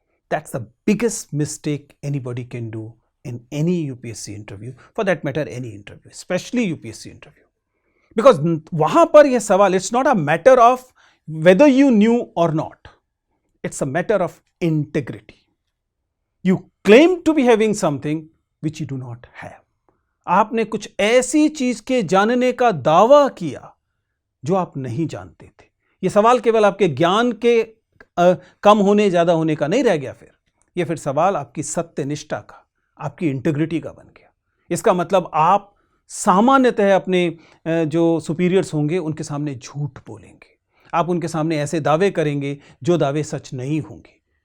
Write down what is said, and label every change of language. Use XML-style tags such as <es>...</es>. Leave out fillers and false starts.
<en>that's the biggest mistake anybody can do in any UPSC interview, for that matter any interview, especially UPSC interview, because</en> <hi>वहां पर यह सवाल,</hi> <en>it's not a matter of whether you knew or not, it's a matter of integrity. You claim to be having something which you do not have.</en> <hi>आपने कुछ ऐसी चीज के जानने का दावा किया जो आप नहीं जानते थे। यह सवाल केवल आपके ज्ञान के कम होने ज्यादा होने का नहीं रह गया, फिर सवाल आपकी सत्यनिष्ठा का, आपकी इंटीग्रिटी का बन गया। इसका मतलब आप सामान्यतः अपने जो सुपीरियर्स होंगे उनके सामने झूठ बोलेंगे, आप उनके सामने ऐसे दावे करेंगे जो दावे सच नहीं होंगे।</hi>